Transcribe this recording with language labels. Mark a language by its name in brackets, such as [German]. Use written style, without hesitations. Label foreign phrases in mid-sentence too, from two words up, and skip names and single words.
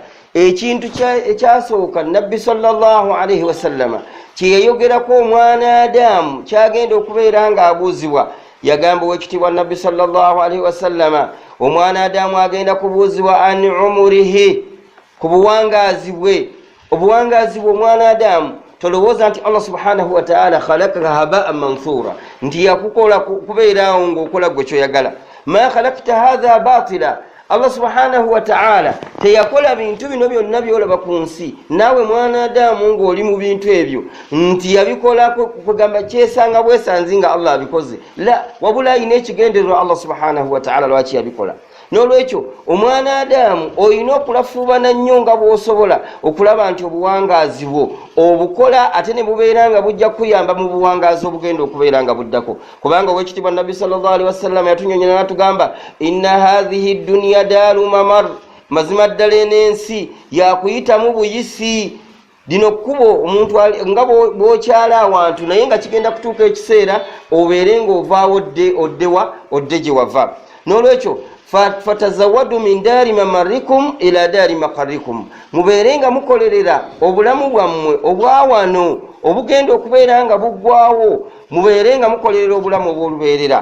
[Ganda] Ekintu ekyasooka Nabbi [Arabic] صلى الله عليه وسلم [Ganda] kye yayogerako omwana Adamu kyagenda okubeera nga abuuzibwa yagamba ow'ekitiibwa Nabbi [Arabic] صلى الله عليه وسلم [Ganda] omwana Adamu agenda kubuuzibwa [Arabic] عن عمره [Ganda] ku buwangazi bwe. Obuwangazi bwe omwana Adamu tolowooza nti Allah [Arabic] سبحانه وتعالى خلقك هباءً منثورا [Ganda] nti yakukola kubeerawo ng'okola gwe kyoyagala. [Arabic] ما خلقت هذا باطلا, [Ganda] Allah [Arabic] سبحانه وتعالى [Ganda] teyakola bintu bino byonna byolaba ku nsi naawe mwana Adamu ng'oli mu bintu ebyo nti yabikola kugamba kyesanga bwesanzi nga Allah abikoze, la wabula ayina ekigendererwa Allah [Arabic] سبحانه وتعالى [Ganda] lwaki yabikola. N'olwekyo omwana Adamu olina okulafuubana nnyo nga bw'osobola okulaba nti obuwangazi bwo obukola ate ne bubeera nga bujja kuyamba mu buwangazi obugenda okubeera nga buddako. Kubanga ow'ekitiibwa Nabbi [Arabic] صلى الله عليه وسلم [Ganda] yatunyonyera n'atugamba [Arabic] إن هذه الدنيا دار ممر, [Ganda] mazima ddala en'ensi yakuyitamu buyisi. Dino kkubo omuntu nga bw'okyala awantu naye nga kigenda kutuuka ekiseera obeere ng'ovaawo odde gye wava. N'olwekyo [Arabic] فتزودوا من دار ممركم إلى دار مقركم, [Ganda] mubeere nga mukolerera obulamu bwammwe obwawano obugenda okubeera nga buggwawo, mubeere nga mukolerera obulamu obw'olubeerera.